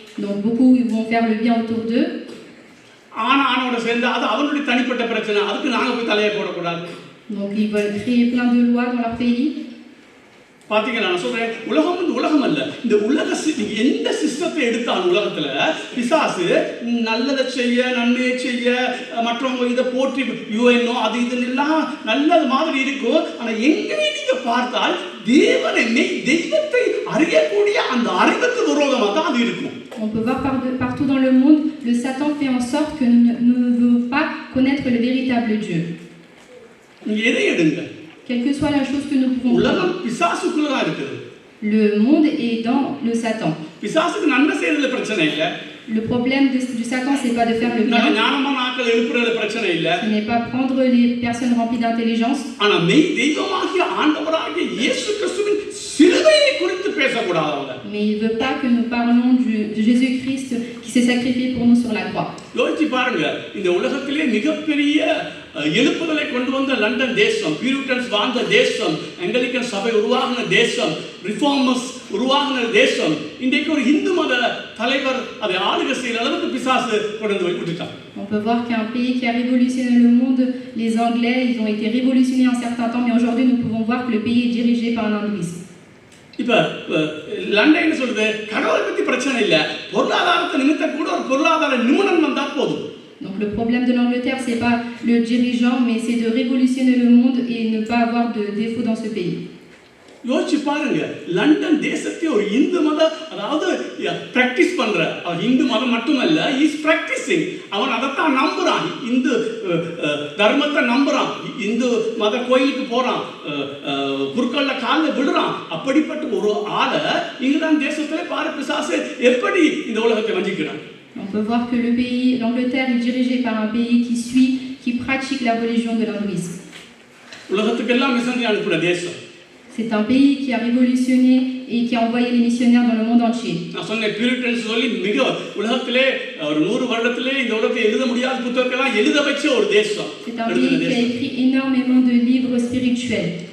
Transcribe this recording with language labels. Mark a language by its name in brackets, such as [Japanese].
[French] Donc beaucoup ils vont faire le bien autour d'eux. [Tamil] ஆனோட சேர்ந்து அது அவனுடைய தனிப்பட்ட பிரச்சனை, அதுக்கு நாங்க போய் தலையை போடக்கூடாது. [French] Donc ils veulent créer plein de lois dans leur pays. [Tamil] பாத்தீங்களா, நான் சொல்றேன் உலகம் அல்ல, இந்த உலக நீங்க எந்த சிஸ்டத்தை எடுத்தாலும் உலகத்துல பிசாசு நல்லதை செய்ய, நன்மையை செய்ய, மற்றவங்க இதை போற்றி யூஎன்ஓ அது இதெல்லாம் நல்லது மாதிரி இருக்கும். ஆனா எங்கே நீங்க பார்த்தால் தேவனை தெய்வத்தை அறியக்கூடிய அந்த அறிவுக்கு விரோதமா தான் அது இருக்கும். [French] On peut voir partout dans le monde, le Satan fait en sorte que nous ne voulons pas connaître le véritable Dieu. [Tamil] நீங்க எதை எடுங்க, [French] quelle que soit la chose que nous pouvons [Tamil] உலகம் பிசாசுக்குள்ள தான் இருக்குது. [French] Le monde est dans le Satan. [Tamil] பிசாசுக்கு நன்மை செய்யறதுல பிரச்சனை இல்ல. [French] Le problème du Satan, c'est pas de faire le bien. [Tamil] ஞானமான ஆட்கள் எழுப்புறது பிரச்சனை இல்ல. [French] Ce n'est pas prendre les personnes remplies d'intelligence. [Tamil] ஆனா மெய் தெய்வமாகிய ஆண்டவராகிய இயேசு கிறிஸ்துவின் சிலுவையை குறித்து பேசக்கூடாது அவங்க. [French] Mais il veut pas que nous parlons de Jésus-Christ qui s'est sacrifié pour nous sur la croix. [Tamil] யோசிச்சு பாருங்க, இந்த உலகத்திலே மிகப்பெரிய எழுப்புதலை கொண்டு வந்த லண்டன் தேசம், பியூரிட்டன்ஸ் வாழ்ந்த தேசம், ஆங்கிலிக்கன் சபை உருவாகின தேசம், ரிஃபார்மர்ஸ் உருவாகின தேசம், இன்றைக்கு ஒரு இந்து மத தலைவர் அதை ஆளுகை செய்யற அளவுக்கு பிசாசு கொண்டு வந்து விட்டுட்டான். [French] On peut voir qu'un pays qui a révolutionné le monde, les Anglais, ils ont été révolutionnés un certain temps, mais aujourd'hui nous pouvons voir que le pays est dirigé par un hindouisme. [Tamil] இப்ப London சொல்றது கடவுளை பத்தி பிரச்சனை இல்ல, பொருளாதாரத்தை நிமித்த கூட ஒரு பொருளாதார நிபுணன் வந்தா போதும். [French] Donc le problème de l'Angleterre, c'est pas le dirigeant, mais c'est de révolutionner le monde et ne pas avoir de défaut dans ce pays. [Tamil] யோசிச்சு பாருங்க, லண்டன் தேசத்தை ஒரு இந்து மத, அதாவது பிராக்டிஸ் பண்ற, இந்து மதம் மட்டுமல்ல, [English] is practicing, [Tamil] அவன் அதைத்தான் நம்புறான், இந்து தர்மத்தை நம்புறான், இந்து மத கோயிலுக்கு போறான், குறுக்கல்ல காலில் விடுறான். அப்படிப்பட்ட ஒரு ஆளை இங்குதான் தேசத்திலே பாரு பிசாசு எப்படி இந்த உலகத்தை வஞ்சிக்கிறான். [French] On peut voir que le pays, l'Angleterre, est dirigé par un pays qui suit, qui pratique la religion de l'hindouisme. [Tamil] உலகத்துக்கெல்லாம் மிஷனரி அனுப்புற தேசம். [French] C'est un pays qui a révolutionné et qui a envoyé les missionnaires dans le monde entier. [Tamil] நான் சொன்ன Puritans சொல்லி மிக உலகத்திலே ஒரு 100 வருடத்திலே இந்த உலகத்தை எழுத முடியாத புத்தகங்களை எழுத வச்ச ஒரு தேசம். [French] C'est un pays qui a écrit énormément de livres spirituels.